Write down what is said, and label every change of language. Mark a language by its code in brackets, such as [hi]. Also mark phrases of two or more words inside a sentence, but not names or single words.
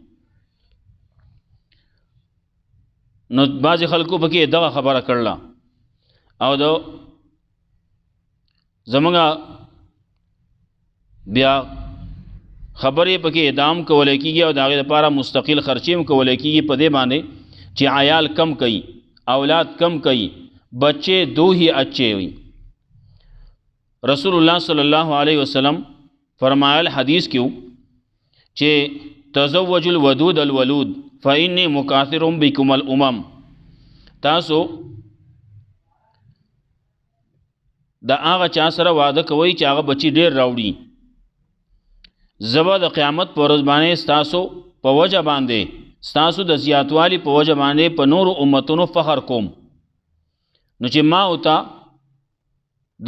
[ps] نو بعضې خلکو پکې دغه خبره کړله او د زمونږ بیا خبرې پکې ادام کولی کېږي او د هغې دپاره مستقل خرچې هم کولی کېږي په دې باندې چې عیال کم کوي اولاد کم کوي [ur] بچے دو ہی اچھے ہوئی [ar] رسول اللہ صلی اللہ علیہ وسلم [ps] فرمایل حدیث کیوں چې [ar] تزوج الودود الولود فإني مکاثر بكم الامم تاسو [ps] دا هغه چا سره واده کوي چې هغه بچی ډیر راوړي زبا د قیامت پر ورځ باندې ستاسو په وجه باندې ستاسو د زیاتوالی په وجه باندې په نور امتونو فخر کوم نو چې ما او تا د